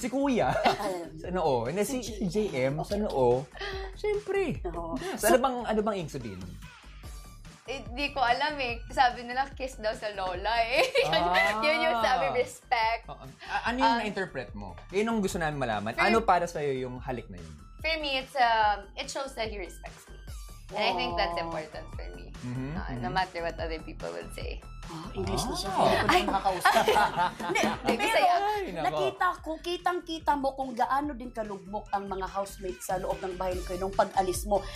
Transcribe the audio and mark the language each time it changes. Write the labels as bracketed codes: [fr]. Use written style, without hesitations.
[tl] Si Kuya. Sa noo. Hindi, si JM sa noo. Siyempre. Ano bang ibig sabihin? Hindi ko alam eh. Sabi nila, kiss daw sa lola eh. Yun yung sabi, respect. Ano yung na-interpret mo? Yun ang gusto namin malaman. Ano para sa'yo yung halik na yun? [en] For me, it shows that he respects me. And I think that's important for me. No matter what other people will say. [tl] English na siya. Hindi ko na makakausap. Pero kitang-kita mo kung gaano din kalugmok ang mga housemates sa loob ng bahay ko nung pag-alis mo.